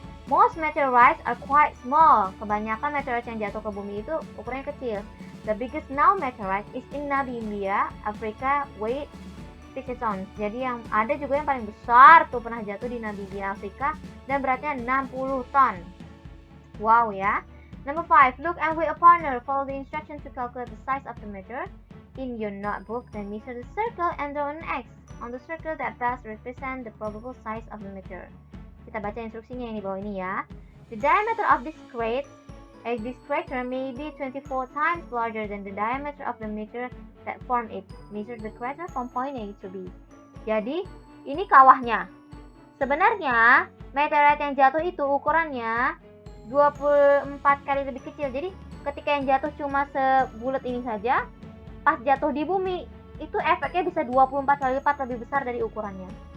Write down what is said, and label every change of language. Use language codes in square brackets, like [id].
[en] Most meteorites are quite small. [id] Kebanyakan meteorit yang jatuh ke bumi itu ukurannya kecil. [en] The biggest known meteorite is in Namibia, Africa, weight 60 tons. [id] Jadi yang ada juga yang paling besar tuh pernah jatuh di Namibia, Afrika, dan beratnya 60 ton. Wow ya. [en] Number 5, look and with a partner. Follow the instructions to calculate the size of the meteor. In your notebook, then measure the circle and draw an X on the circle that best represent the probable size of the meteor. [id] Kita baca instruksinya yang di bawah ini ya. [en] The diameter of this crater may be 24 times larger than the diameter of the meteor that formed it. Measure the crater from point A to B. [id] Jadi, ini kawahnya. Sebenarnya, meteorit yang jatuh itu ukurannya 24 kali lebih kecil. Jadi, ketika yang jatuh cuma sebulat ini saja, pas jatuh di bumi, itu efeknya bisa 24 kali lipat lebih besar dari ukurannya.